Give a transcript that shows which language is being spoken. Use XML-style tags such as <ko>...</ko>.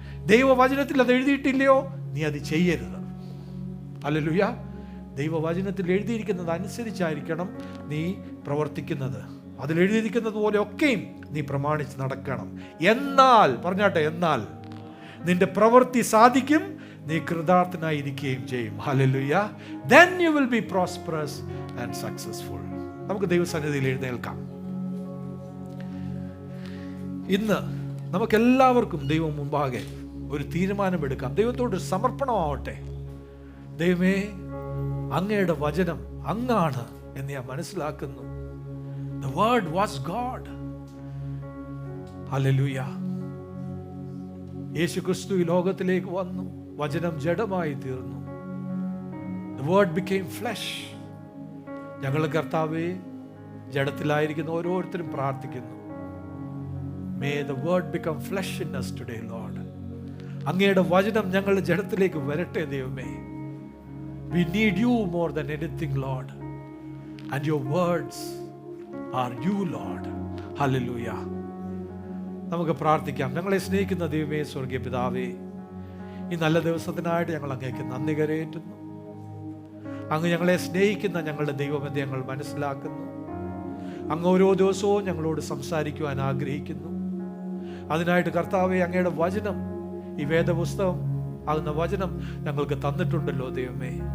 <ml>ദൈവവചനത്തിൽ അത് എഴുതിയിട്ടില്ലയോ നീ അത് ചെയ്യരുത്. ഹല്ലേലൂയ. ദൈവവചനത്തിൽ എഴുതിയിരിക്കുന്നത് അനുസരിച്ചായിരിക്കണം നീ പ്രവർത്തിക്കുന്നത്. അതിൽ എഴുതിയിരിക്കുന്നത് പോലെ ഒക്കെയും നീ പ്രമാണിച്ച് നടക്കണം. എന്നാൽ, പറഞ്ഞാട്ടെ, എന്നാൽ നിന്റെ പ്രവൃത്തി സാധിക്കും, നീ കൃതാർത്ഥനായിരിക്കുകയും ചെയ്യും. Hallelujah.</ml> <en>Then you will be prosperous and successful.</en> <ml>നമുക്ക് ദൈവസന്നിധിയിൽ എഴുന്നേൽക്കാം. ഇന്ന് നമുക്കെല്ലാവർക്കും ദൈവം മുമ്പാകെ ഒരു തീരുമാനമെടുക്കാം. ദൈവത്തോട് സമർപ്പണമാവട്ടെ. ദൈവമേ, അങ്ങയുടെ വചനം അങ്ങാണ് എന്ന് ഞാൻ മനസ്സിലാക്കുന്നു.</ml> <en>The word was God. Hallelujah.</en> <ml>യേശു ക്രിസ്തു ഈ ലോകത്തിലേക്ക് വന്നു, വചനം ജഡമായി തീർന്നു.</ml> <en>The word became flesh.</en> <ml>ഞങ്ങൾ കർത്താവേ, ജഡത്തിലായിരിക്കുന്ന ഓരോരുത്തരും പ്രാർത്ഥിക്കുന്നു.</ml> <en>May the word become flesh in us today, Lord.</en> <ml>അങ്ങയുടെ വചനം ഞങ്ങളുടെ ജഡത്തിലേക്ക് വരട്ടെ ദൈവമേ.</ml> <en>We need you more than anything, Lord. And your words are you, Lord.</en> <ml>Hallelujah. നമുക്ക് പ്രാർത്ഥിക്കാം. ഞങ്ങളെ സ്നേഹിക്കുന്ന ദൈവമേ, സ്വർഗീയ പിതാവേ, ഈ നല്ല ദിവസത്തിനായിട്ട് ഞങ്ങൾ അങ്ങേക്ക് നന്ദി കരയേറ്റുന്നു. അങ്ങ് ഞങ്ങളെ സ്നേഹിക്കുന്ന ഞങ്ങളുടെ ദൈവമെന്ന് ഞങ്ങൾ മനസ്സിലാക്കുന്നു. അങ്ങ് ഓരോ ദിവസവും ഞങ്ങളോട് സംസാരിക്കുവാൻ ആഗ്രഹിക്കുന്നു. അതിനായിട്ട് കർത്താവേ, അങ്ങയുടെ വചനം, ഈ വേദപുസ്തകം ആകുന്ന വചനം ഞങ്ങൾക്ക് തന്നിട്ടുണ്ടല്ലോ ദൈവമേ.</ml>